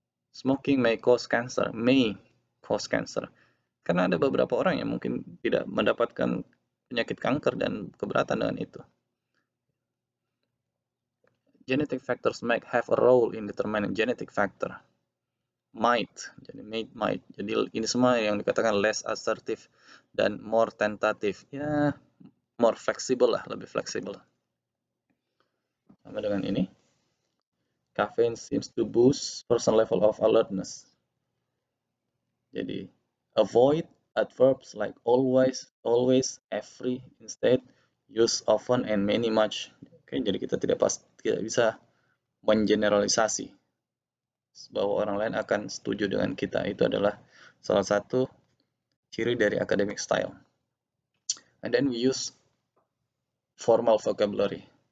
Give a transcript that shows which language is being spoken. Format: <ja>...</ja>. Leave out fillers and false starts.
<en>Smoking may cause cancer, may cause cancer.</en> <id>Karena ada beberapa orang yang mungkin tidak mendapatkan penyakit kanker dan keberatan dengan itu.</id> <en>Genetic factors might have a role in determining genetic factor.</en> <id>Might, jadi might. Jadi ini semua yang dikatakan</id> <en>less assertive</en> <id>dan</id> <en>more tentative.</en> <id>Ya,</id> <en>more flexible</en> <id>lah, lebih fleksibel. Sama dengan ini.</id> <en>Caffeine seems to boost person level of alertness.</en> <id>Jadi,</id> <en>avoid adverbs like always, every, instead use often and many, much.</en> <id>Oke, jadi kita tidak bisa mengeneralisasi bahwa orang lain akan setuju dengan kita. Itu adalah salah satu ciri dari</id> <en>academic style. And then we use formal vocabulary.</en>